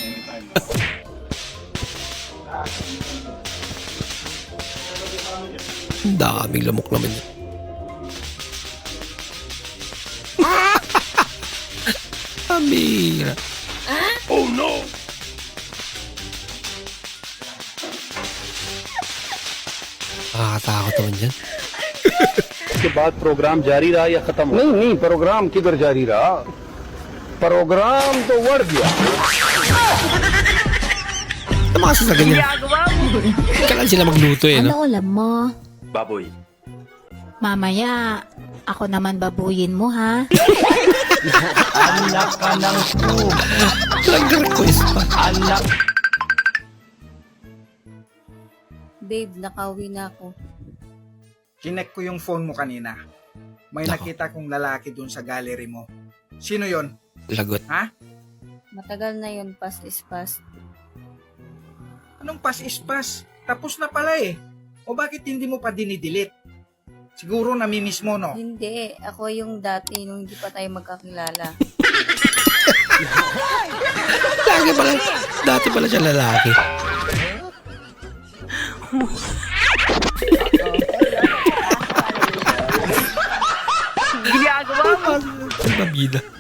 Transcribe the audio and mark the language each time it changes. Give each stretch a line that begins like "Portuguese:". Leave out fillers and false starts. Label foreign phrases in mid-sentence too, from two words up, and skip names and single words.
Filipino: Ang daming lamok naman yun. Amira.
English: Oh no!
Filipino: Nakakatakot naman dyan.
Hindi: के बाद प्रोग्राम जारी रहा या खत्म हो? नहीं नहीं प्रोग्राम किधर जारी रहा प्रोग्राम तो बढ़ गया
Filipino: Namasa sa ganyan. Kailan sila magluto eh, no? Ano ulam mo? Baboy. Mamaya, ako naman babuyin mo, ha? Anak ka ng Nag-request pa. anak. Babe, nakauwi na ako. Kinek ko yung phone mo kanina. May Nako. nakita kong lalaki dun sa gallery mo. Sino yon? Lagot. Ha? Matagal na yun,
English: past is past.
Filipino: Anong
English: pass is pass?
Filipino: Tapos na pala eh. O bakit hindi mo pa dinidelete? Siguro namimiss mo, no? Hindi, ako yung dati nung hindi pa tayo magkakilala. Lagi pala. Dati pala siya lalaki. Ang babida.